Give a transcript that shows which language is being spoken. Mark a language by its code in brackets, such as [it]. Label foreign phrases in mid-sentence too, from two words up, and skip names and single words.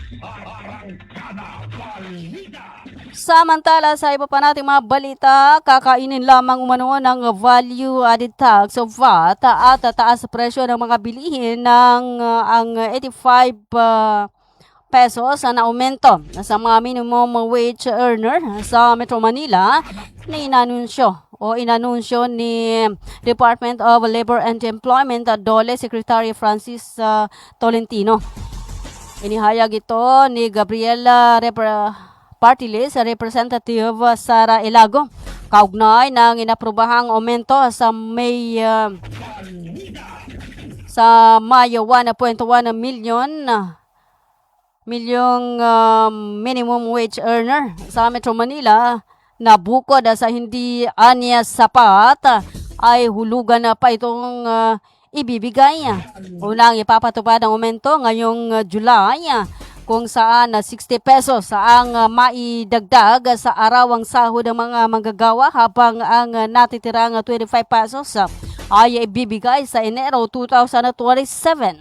[tl] Samantala sa iba pa nating mga balita, kakainin lamang umano ng [en] value-added tax [tl] o VAT at taas presyo ng mga bilihin ng ang 85 pesos na aumento sa mga [en] minimum wage earner [tl] sa Metro Manila na inanunsyo ni Department of Labor and Employment DOLE Secretary Francis Tolentino. Inihayag ito ni Gabriela Party List Representative Sara Elago. Kaugnay ng inaprobahang aumento sa Mayo 1.1 milyong [en] minimum wage earner [tl] sa Metro Manila na bukod sa hindi anya sapat ay hulugan na pa itong ibibigay. Unang ipapatupad ang aumento ngayong July kung saan 60 pesos ang maidagdag sa arawang sahod ng mga manggagawa habang ang natitirang 25 pesos ay ibibigay sa Enero 2027.